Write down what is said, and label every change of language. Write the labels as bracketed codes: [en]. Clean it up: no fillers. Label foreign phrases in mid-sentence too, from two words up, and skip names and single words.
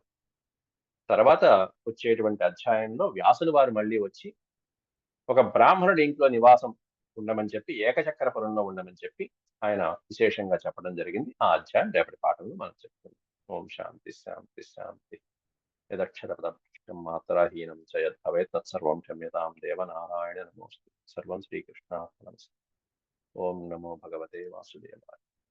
[te] తర్వాత వచ్చేటువంటి అధ్యాయంలో వ్యాసుల వారు మళ్ళీ వచ్చి ఒక బ్రాహ్మణుడి ఇంట్లో నివాసం ఉండమని చెప్పి, ఏకచక్రపురంలో ఉండమని చెప్పి ఆయన విశేషంగా చెప్పడం జరిగింది. ఆ అధ్యాయం రేపటి పాఠంలో మనం చెప్పుకుందాం. [sa] ॐ शान्ति शान्ति शान्ति. యదక్షర मात्राहीनं च यद् भवेत् तत्सर्वं क्षम्यतां देव नारायण नमोऽस्तु सर्वं श्रीकृष्णार्पणमस्तु। ओम नमो भगवते वासुदेवाय।